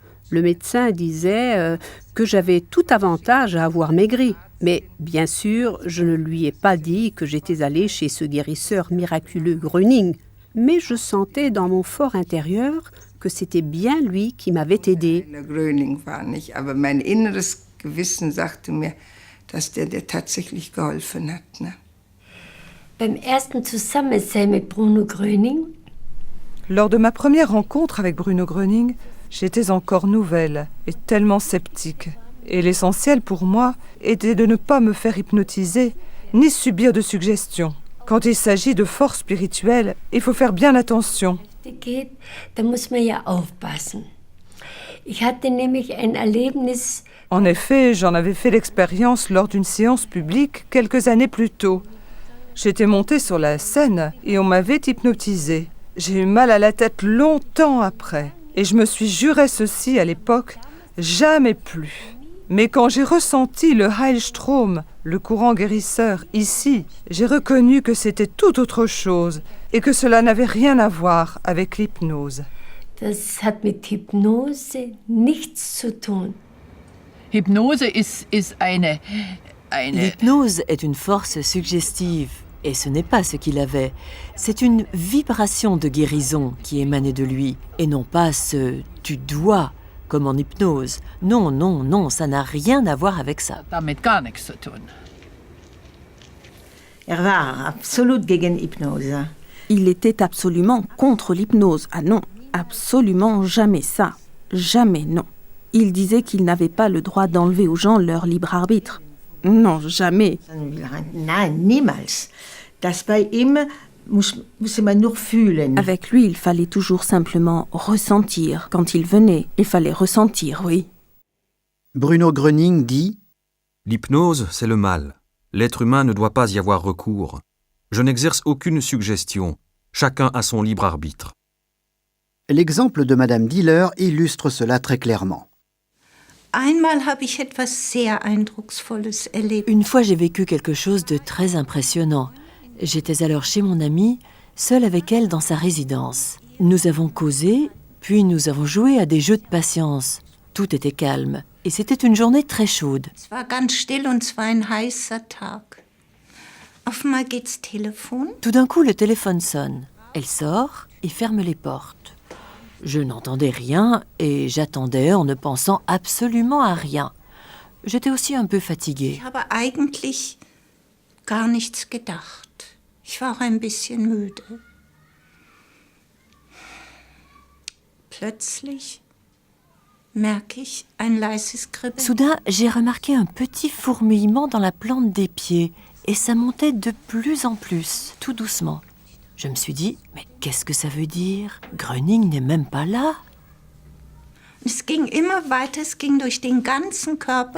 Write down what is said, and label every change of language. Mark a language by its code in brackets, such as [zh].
[fr] Le médecin disait que j'avais tout avantage à avoir maigri. Mais bien sûr, je ne lui ai pas dit que j'étais allée chez ce guérisseur miraculeux Gröning. Mais je sentais dans mon fort intérieur que c'était bien lui qui m'avait aidé. [de] Gröning war nicht, aber mein inneres Gewissen sagte mir, dass der tatsächlich geholfen hat. Ne? Beim ersten Zusammensein mit Bruno Gröning. [fr] Lors de ma première rencontre avec Bruno Gröning, j'étais encore nouvelle et tellement sceptique. Et l'essentiel pour moi était de ne pas me faire hypnotiser ni subir de suggestions. Quand il s'agit de force spirituelle, il faut faire bien attention. [de] Da muss man ja aufpassen. Ich hatte nämlich ein Erlebnis. [fr] En effet, j'en avais fait l'expérience lors d'une séance publique quelques années plus tôt. J'étais montée sur la scène et on m'avait hypnotisée. J'ai eu mal à la tête longtemps après. Et je me suis juré ceci à l'époque, jamais plus. Mais quand j'ai ressenti le Heilstrom, le courant guérisseur, ici, j'ai reconnu que c'était tout autre chose et que cela n'avait rien à voir avec l'hypnose. [de] Das hat mit Hypnose nichts zu tun. Hypnose ist eine... [fr] L'hypnose est une force suggestive. Et ce n'est pas ce qu'il avait. C'est une vibration de guérison qui émanait de lui, et non pas ce « tu dois » comme en hypnose. Non, non, non, ça n'a rien à voir avec ça. [de] Damit gar nichts zu tun. war absolut gegen Hypnose. [fr] Il était absolument contre l'hypnose. Ah non, absolument jamais ça. Jamais non. Il disait qu'il n'avait pas le droit d'enlever aux gens leur libre arbitre. Non, jamais. [de] Nein, niemals. Das bei ihm muss man nur fühlen. [fr] Avec lui, il fallait toujours simplement ressentir. Quand il venait, il fallait ressentir, oui. Bruno Gröning dit « L'hypnose, c'est le mal. L'être humain ne doit pas y avoir recours. Je n'exerce aucune suggestion. Chacun a son libre arbitre. » L'exemple de Madame Diller illustre cela très clairement. [de] Einmal habe ich etwas sehr Eindrucksvolles erlebt. [fr] Une fois, j'ai vécu quelque chose de très impressionnant. J'étais alors chez mon amie, seule avec elle dans sa résidence. Nous avons causé, puis nous avons joué à des jeux de patience. Tout était calme, et c'était une journée très chaude. [de] Es war ganz still und es war ein heißer Tag. Auf einmal geht's Telefon. [fr] Tout d'un coup, le téléphone sonne. Elle sort et ferme les portes. Je n'entendais rien et j'attendais en ne pensant absolument à rien. J'étais aussi un peu fatiguée. [de] Ich habe eigentlich gar nichts gedacht. Ich war auch ein bisschen müde. Plötzlich merke ich ein leises Kribbeln. [fr] Soudain, j'ai remarqué un petit fourmillement dans la plante des pieds et ça montait de plus en plus, tout doucement. Je me suis dit, mais qu'est-ce que ça veut dire? Gröning n'est même pas là. [de] Es ging immer weiter, es ging durch den ganzen Körper.